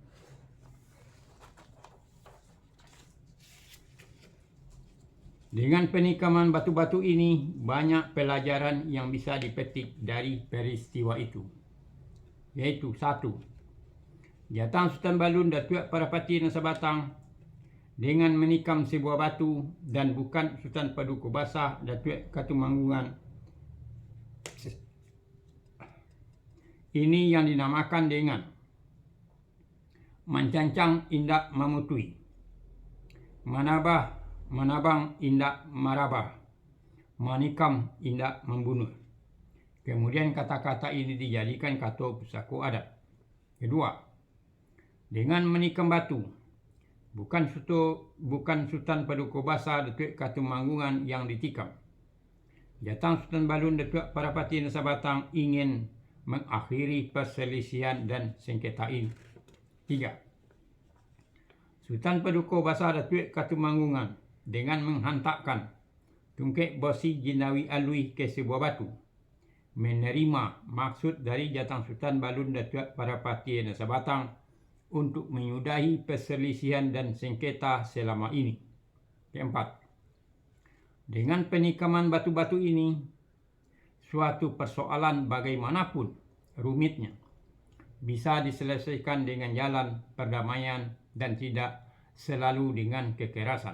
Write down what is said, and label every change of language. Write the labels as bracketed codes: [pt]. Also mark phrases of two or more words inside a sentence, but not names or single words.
[id] Dengan penikaman batu-batu ini, banyak pelajaran yang bisa dipetik dari peristiwa itu. Yaitu 1. Jatang Sultan Balun Datuk Parapati Nasabatang dengan menikam sebuah batu dan bukan Sultan Paduka Besar Datuk Katumanggungan. Ini yang dinamakan dengan [min] Mancancang indak memutui, menabang indak marabah, manikam indak membunuh. [id] Kemudian kata-kata ini dijadikan kata pusako adat. Kedua, dengan menikam batu, bukan Sultan Paduka Basa Datuk Katumanggungan yang ditikam. Jatang Sultan Balun Datuk Parapati Nasabatang ingin mengakhiri perselisihan dan sengketa ini. 3. Sultan Paduka Basa Datuk Katumanggungan dengan menghantarkan tungkek Bosi Jinawi Alwi ke sebuah batu menerima maksud dari Jatang Sultan Balun Datuk Parapati Nasabatang untuk menyudahi perselisihan dan sengketa selama ini. Keempat, dengan penikaman batu-batu ini, suatu persoalan bagaimanapun rumitnya bisa diselesaikan dengan jalan perdamaian dan tidak selalu dengan kekerasan.